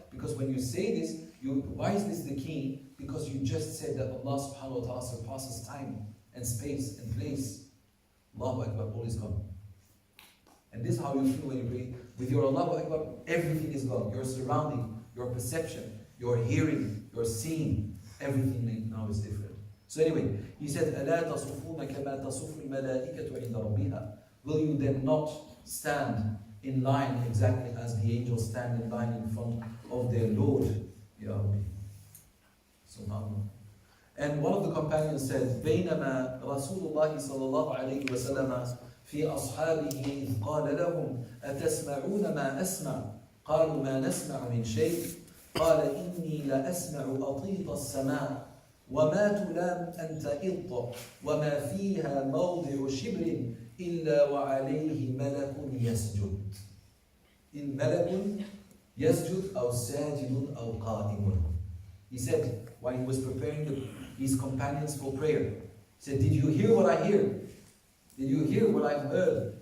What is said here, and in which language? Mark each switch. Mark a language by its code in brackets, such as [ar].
[en] Because when you say this, why is this the key? Because you just said that Allah subhanahu wa ta'ala surpasses time and space and place. Allahu Akbar, all is gone. And this is how you feel when you pray. With your Allahu Akbar, everything is gone. Your surrounding, your perception, your hearing, your seeing, everything now is different. So anyway, he said, [ar] أَلَا تَصُفُونَ كَمَا تَصُفُ الْمَلَائِكَةُ عِنْدَ رَبِّهَا. [en] Will you then not stand in line exactly as the angels stand in line in front of their Lord? [ar] Ya Rabbi. Subhanallah. [en] And one of the companions said, [ar] بينما رسول الله صلى الله عليه وسلم في أصحابه إذ قال لهم أتسمعون ما أسمع قالوا ما نسمع من شيء قال إني لأسمع أطيط السماء وما تلام أن تئط وما فيها موضع شبر إلا وعليه ملك يسجد. إن ملك يسجد أو ساجد أو قائم. [en] He said, while he was preparing his companions for prayer, he said, did you hear what I hear? Did you hear what I've heard?